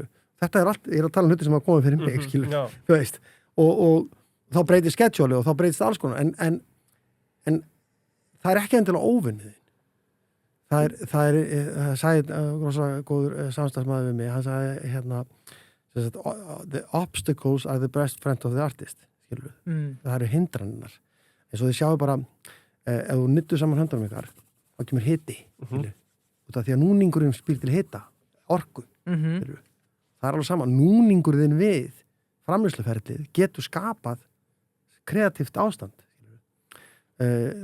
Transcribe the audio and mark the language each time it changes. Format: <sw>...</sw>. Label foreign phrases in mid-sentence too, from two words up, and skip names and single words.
<is>Þetta er allt, ég er að tala hluti sem hafa komið fyrir mig, skilurðu, þú veist. Og þá breytir schedule og þá breytist alls konar en það er ekki endilega óvinnið. Það sagði rosa góður samstagsmaður við mig, hann sagði hérna</is> <en>the obstacles are the best friend of the artist,</en> <is>skilur. Það eru hindranirnar. Eins og þið sjáu bara ef þú nyttu saman höndunum ykkar þá kemur hiti, skilur. Út af því að núningurinn spyr til hita, orku, skilur. Það er alveg sama. Núningurinn við framleiðsluferlið getur skapað kreatíft ástand, skilur.</is>